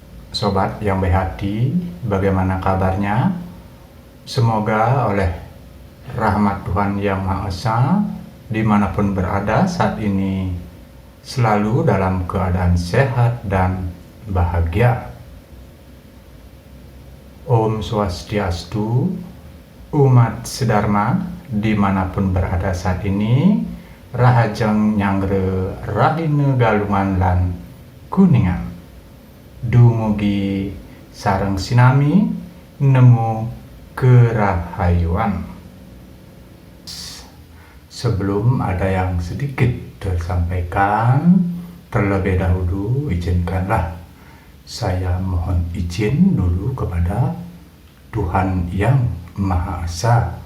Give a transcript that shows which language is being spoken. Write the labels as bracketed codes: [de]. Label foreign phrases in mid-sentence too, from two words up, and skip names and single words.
[id] Sobat yang baik hati, bagaimana kabarnya? Semoga oleh rahmat Tuhan Yang Maha Esa, dimanapun berada saat ini, selalu dalam keadaan sehat dan bahagia. [sa] Om Swastiastu, [id] umat sedharma dimanapun berada saat ini, [ban] Rahajeng Nyangre Rahine Galungan lan Kuningan. Dumugi sareng sinami nemu kerahayuan. [id] Sebelum ada yang sedikit tersampaikan, terlebih dahulu izinkanlah saya mohon izin dulu kepada Tuhan Yang Maha Esa.